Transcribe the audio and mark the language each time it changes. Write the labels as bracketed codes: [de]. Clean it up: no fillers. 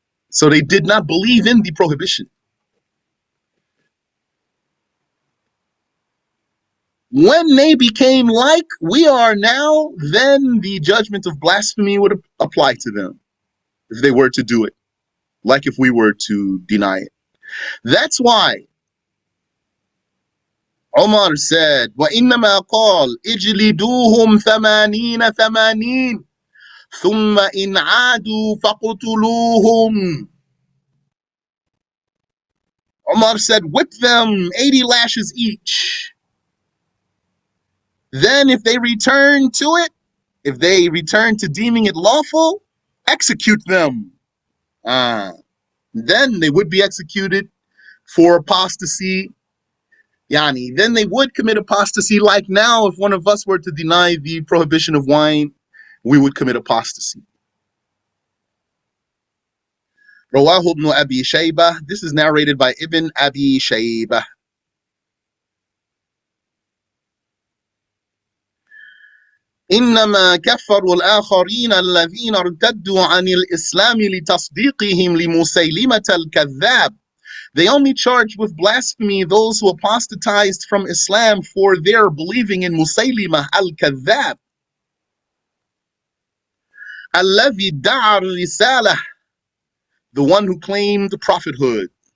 [en] So they did not believe in the prohibition. When they became like we are now, then the judgment of blasphemy would apply to them if they were to do it, like if we were to deny it. That's why Umar said, [ar] وَإِنَّمَا قَالْ اجْلِدُوهُمْ ثَمَانِينَ ثَمَانِينَ ثُمَّ إِنْ عَادُوا فَقُتُلُوهُمْ. [en] Umar said, whip them 80 lashes each. Then if they return to it, if they return to deeming it lawful, execute them. Then they would be executed for apostasy. Yani, then they would commit apostasy. Like now, if one of us were to deny the prohibition of wine, we would commit apostasy. Rawahu ibn Abi Shaybah. This is narrated by Ibn Abi Shaybah. [ar] إنما كفروا الآخرين الذين ارتدوا عن الإسلام لتصديقهم لمسيلمة الكذاب. [en] They only charged with blasphemy those who apostatized from Islam for their believing in Musaylimah al-Kadhab. [ar] الذي ادعى الرسالة, [en] the one who claimed prophethood.